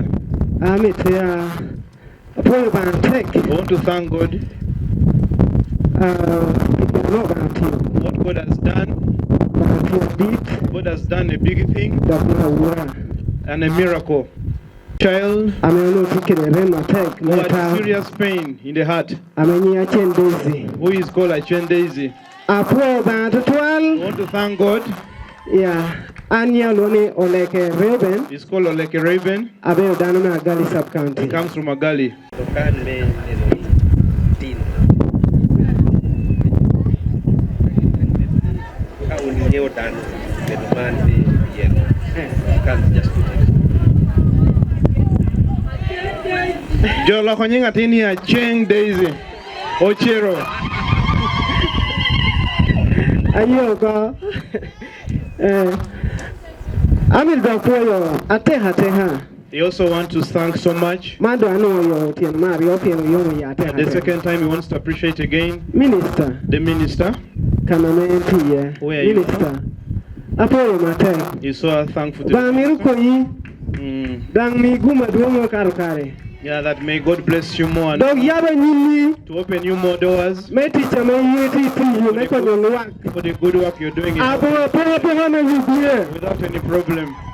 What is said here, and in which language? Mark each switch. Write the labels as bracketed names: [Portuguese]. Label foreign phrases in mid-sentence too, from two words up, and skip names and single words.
[English] I want to thank God. What God has done. God has done a big thing. And a miracle. Child who had serious pain in the heart, who is called Achen Daisy. I want to thank God. It's called Oleke Raven. He comes from Agali. [Lango (Uganda)] Jolo konyinga tini ya Cheng Daisy Ochero. Ayoga. Amil dokoyo ateha. [English] He also wants to thank so much. The second time he wants to appreciate again. Minister. The minister. Where are you? Minister. He's so thankful to yeah, that may God bless you more and to open you more doors for the good work you're doing without any problem.